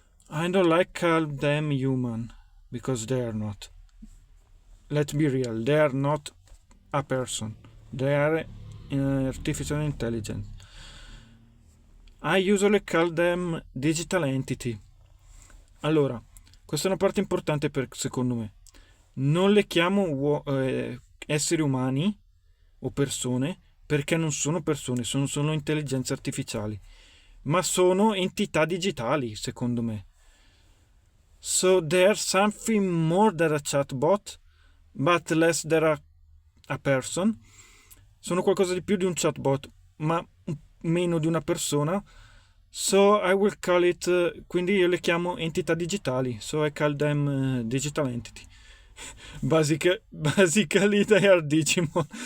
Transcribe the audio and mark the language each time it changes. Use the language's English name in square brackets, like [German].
[English] I don't like call them human, because they are not. Let's be real, they are not a person. They are artificial intelligence. I usually call them digital entity. [Italian] Allora, questa è una parte importante secondo me. Non le chiamo esseri umani o persone perché non sono persone, sono solo intelligenze artificiali, ma sono entità digitali, secondo me. [English] So they're something more than a chatbot, but less than a person. [Italian] Sono qualcosa di più di un chatbot, ma meno di una persona. [English] So I will call it, [Italian] quindi io le chiamo entità digitali. [English] So I call them digital entity. Basically they are Digimon.